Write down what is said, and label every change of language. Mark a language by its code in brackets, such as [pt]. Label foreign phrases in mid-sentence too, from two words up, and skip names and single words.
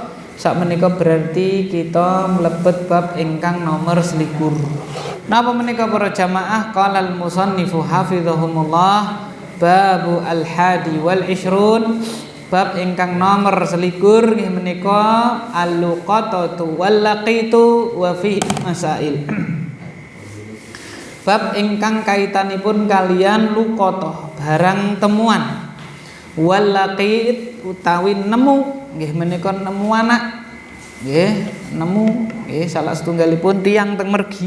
[jv] Sak menika berarti kita mlebet bab ingkang nomor 21. Napa menika para jamaah? [ar] Qala al-musannifu hafizahumullah, babu al-hadi wal ishrun, [jv] bab ingkang nomor 21 nggih menika [ar] al-luqatatu wal laqitu wa fi masail. [jv] Bab ingkang kaitanipun kalian luqatah barang temuan, [ar] wal laqit [jv] utawi nemu nggih menika nemu anak nggih, nemu nggih salah setunggalipun tiyang teng mergi.